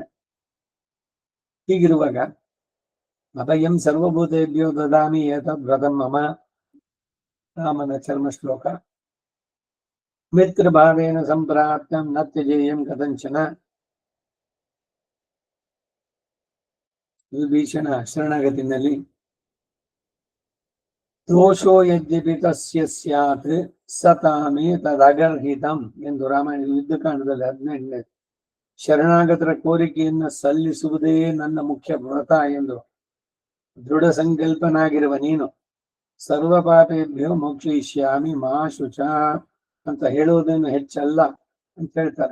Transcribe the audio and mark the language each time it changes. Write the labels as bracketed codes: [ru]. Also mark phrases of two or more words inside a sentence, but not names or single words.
[sa] ಹೀಗಿರುವಾಗ ಅಭಯಂ ಸರ್ವಭೂತೇಭ್ಯೋ ದದಾಮಿ ಏತದ್ವ್ರತಂ ಮಮ, [kn] ರಾಮನ ಚರ್ಮ ಶ್ಲೋಕ. [sa] ಮಿತ್ರಭಾವೇನ ಸಂಪ್ರಾಪ್ತಂ ನ ತ್ಯಜೇಯಂ ಕಥಂಚನ. [kn] ವಿಭೀಷಣ ಶರಣಾಗತಿನಲ್ಲಿ [sa] ದೋಷೋ ಯದ್ಯಪಿ ತಸ್ಯ ಸ್ಯಾತ್ ಸತಾಮೇ ತದಗರ್ಹಿತಂ [kn] ಎಂದು ರಾಮಾಯಣ ಯುದ್ಧಕಾಂಡದಲ್ಲಿ 18ನೇ ಶರಣಾಗತರ ಕೋರಿಕೆಯನ್ನು ಸಲ್ಲಿಸುವುದೇ ನನ್ನ ಮುಖ್ಯ ವ್ರತ ಎಂದು ದೃಢ ಸಂಕಲ್ಪನಾಗಿರುವ ನೀನು [sa] ಸರ್ವ ಪಾಪೇಭ್ಯೋ ಮೋಕ್ಷಯಿಷ್ಯಾಮಿ ಮಾ ಶುಚ [kn] ಅಂತ ಹೇಳುವುದೇನು ಹೆಚ್ಚಲ್ಲ ಅಂತ ಹೇಳ್ತಾರೆ.